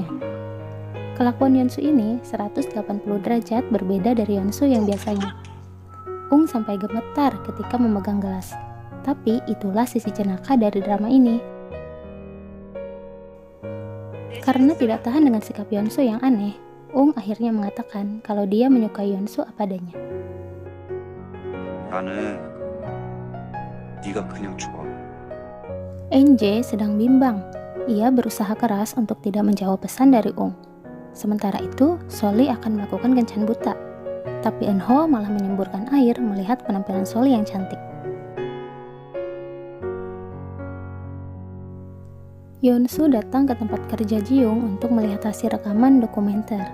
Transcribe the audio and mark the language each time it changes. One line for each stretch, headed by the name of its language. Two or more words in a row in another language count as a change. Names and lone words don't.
Indonesian: Kelakuan Yeonsu ini 180 derajat berbeda dari Yeonsu yang biasanya. Ung sampai gemetar ketika memegang gelas. Tapi itulah sisi jenaka dari drama ini. Karena tidak tahan dengan sikap Yeonsu yang aneh, Ung akhirnya mengatakan kalau dia menyukai Yeonsu apa adanya.
Korean: 나는 네가 그냥 좋아.
Indonesian: In-jae sedang bimbang. Ia berusaha keras untuk tidak menjawab pesan dari Ung. Sementara itu, Soli akan melakukan kencan buta. Tapi Eunho malah menyemburkan air melihat penampilan Soli yang cantik. Yeonsu datang ke tempat kerja Ji-young untuk melihat hasil rekaman dokumenter.